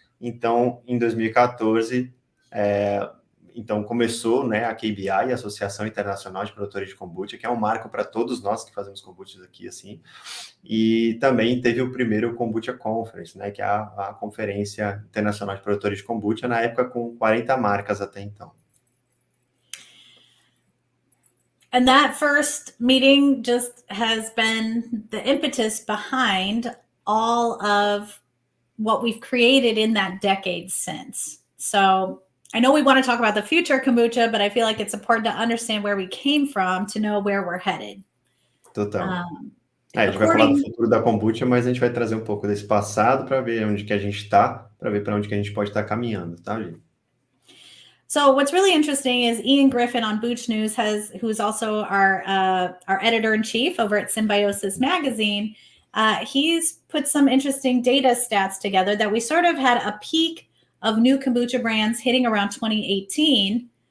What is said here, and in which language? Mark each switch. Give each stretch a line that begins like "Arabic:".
Portuguese: Então, em 2014, então começou, né, a KBI, a Associação Internacional de Produtores de Kombucha, que é um marco para todos nós que fazemos kombuchas aqui, assim. E também teve o primeiro Kombucha Conference, né, que é a Conferência Internacional de Produtores de Kombucha, na época com 40 marcas até então.
English: And that first meeting just has been the impetus behind all of what we've created in that decade since. So I know we want to talk about the future kombucha, but I feel like it's important to understand where we came from to know where we're headed.
Portuguese: Total. A gente vai falar do futuro da kombucha, mas a gente vai trazer um pouco desse passado para ver onde que a gente está, para ver para onde que a gente pode estar caminhando, tá, gente?
English: So what's really interesting is Ian Griffin on Booch News who's also our editor-in-chief over at Symbiosis Magazine. He's put some interesting data stats together that we sort of had a peak of new kombucha brands hitting around 2018.